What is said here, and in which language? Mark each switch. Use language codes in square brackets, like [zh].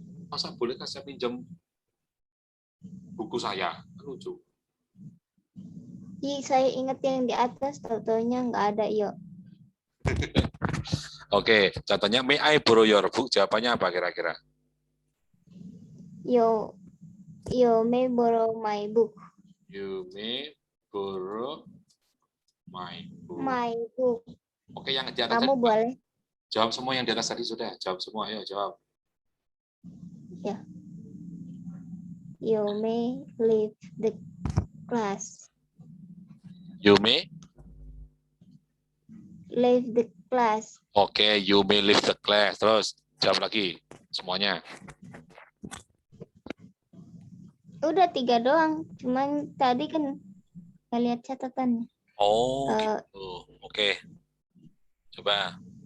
[id] Masa boleh saya pinjam buku saya? Lucu. Saya ingat yang di atas, taunya nggak ada, yuk. Oke, contohnya [en] may I borrow your book? [id] Jawabannya apa kira-kira? [en] You may borrow my book. You may borrow my book. My book. [id] Oke, yang di atas Kamu tadi, boleh. jawab semua yang di atas tadi sudah. Jawab semua, ayo jawab. [en] Ya. You may leave the class. You may? Leave the class. Oke, you may leave the class. [id] Terus, jawab lagi semuanya. Udah 3 doang. Cuman tadi kan nggak lihat catatannya. Oh, gitu. Oke. Coba.